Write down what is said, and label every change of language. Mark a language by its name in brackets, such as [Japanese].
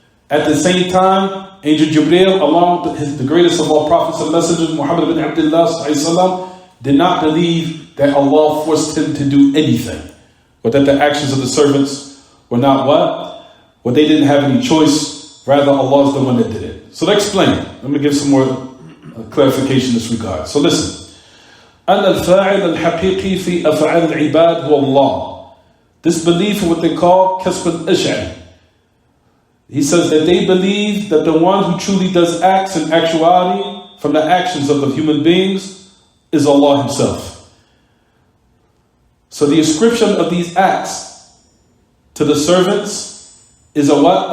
[English] At the same time, Angel Jibreel, along with the greatest of all prophets and messengers, Muhammad bin Abdullah, did not believe that Allah forced him to do anything, or that the actions of the servants were not what? Well, they didn't have any choice, rather Allah is the one that did it. So let's explain. Let me give some more clarification in this regard. So listen. [Arabic] أن الفاعل الحقيقي في أفعال العباد هو الله. [English] This belief is what they call كسب الأشعري. He says that they believe that the one who truly does acts in actuality from the actions of the human beings is Allah Himself. So the ascription of these acts to the servants is a what?